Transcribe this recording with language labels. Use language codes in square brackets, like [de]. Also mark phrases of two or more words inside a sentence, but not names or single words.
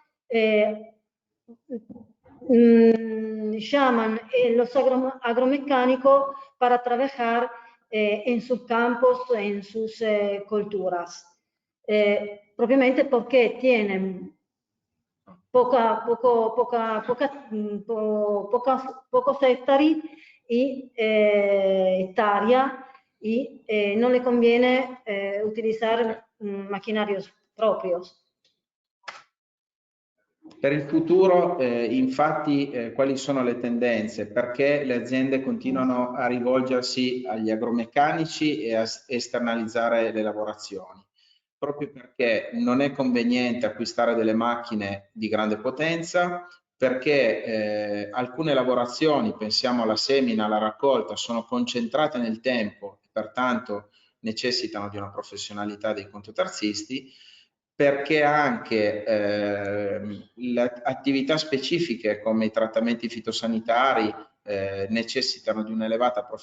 [es] llaman los agromecánicos para trabajar en sus campos, en sus culturas, propiamente porque tienen pocos hectáreas y hectáreas y no le conviene utilizar maquinarios propios. [it] Per il futuro, infatti, quali sono le tendenze? Perché le aziende continuano a rivolgersi agli agromeccanici e a esternalizzare le lavorazioni? Proprio perché non è conveniente acquistare delle macchine di grande potenza, perché alcune lavorazioni, pensiamo alla semina, alla raccolta, sono concentrate nel tempo e pertanto necessitano di una professionalità dei contoterzisti, perché anche le attività specifiche come i trattamenti fitosanitari necessitano di un'elevata